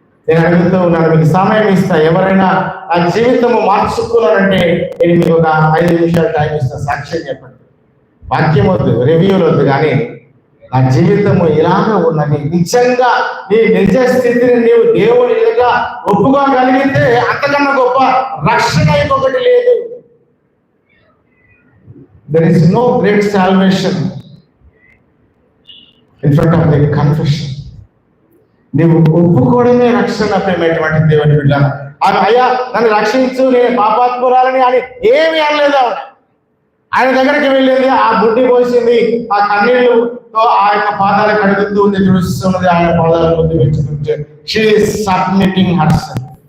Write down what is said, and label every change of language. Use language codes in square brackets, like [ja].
[te] నేను అడుగుతూ ఉన్నాను, మీకు సమయం ఇస్తా. ఎవరైనా నా జీవితము మార్చుకున్నారంటే నేను మీకు ఒక 5 నిమిషాలు టైం ఇస్తా. సాక్ష్యం చెప్పండి. వాక్యం వద్దు, రివ్యూలు వద్దు, కానీ నా జీవితము ఇలాగ ఉన్నది. నిజంగా నీ నిజ స్థితిని నీవు దేవుని ఎదుట ఒప్పుకోగలిగితే అంతకన్నా గొప్ప రక్షణ ఇంకొకటి లేదు. [en] There is no great salvation in front of the confession. [te] నీవు ఒప్పుకోవడమే రక్షణ. ప్రేమైనటువంటి దేవుని బిడ్డ, అయ్యా నన్ను రక్షించు, నేను పాపాత్మురాలని అని ఏమి అనలేదు ఆవిడ. ఆయన దగ్గరికి వెళ్ళింది, ఆ బుడ్డి పోసింది, ఆ కన్నీళ్లతో ఆ యొక్క పాదాలు కడుగుతూ ఉంది, చూస్తున్నది, ఆయన పాదాల ముందు పెట్టుకుంటే [en] She is submitting herself.